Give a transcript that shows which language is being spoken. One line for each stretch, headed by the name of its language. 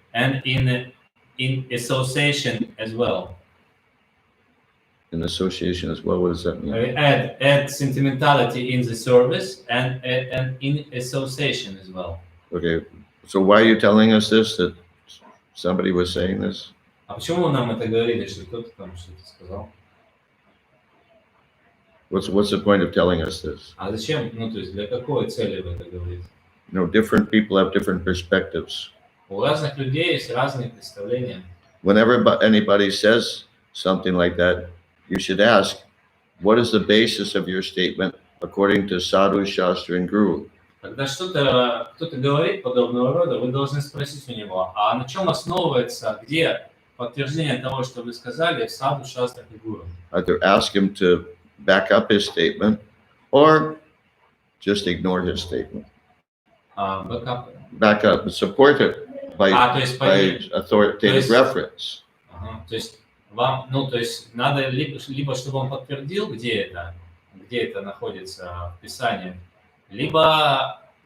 English: And in association as well. In association as well, what does that mean? Add sentimentality in the service and in association as well. Okay, so why are you telling us this, that somebody was saying this?
Russian: А почему вы нам это говорили, что кто-то там что-то сказал?
English: What's the point of telling us this?
Russian: А зачем? Ну, то есть для какой цели вы это говорите?
English: You know, different people have different perspectives.
Russian: У разных людей есть разные представления.
English: Whenever anybody says something like that, you should ask, what is the basis of your statement according to Sadhu, Shastra, and Guru?
Russian: Когда кто-то говорит подобного рода, вы должны спросить у него, а на чем основывается, где подтверждение того, что вы сказали в саду, шастрах и гуру?
English: Either ask him to back up his statement or just ignore his statement. Back up and support it by authoritative reference.
Russian: То есть вам, ну, то есть надо либо чтобы он подтвердил, где это находится в Писании, либо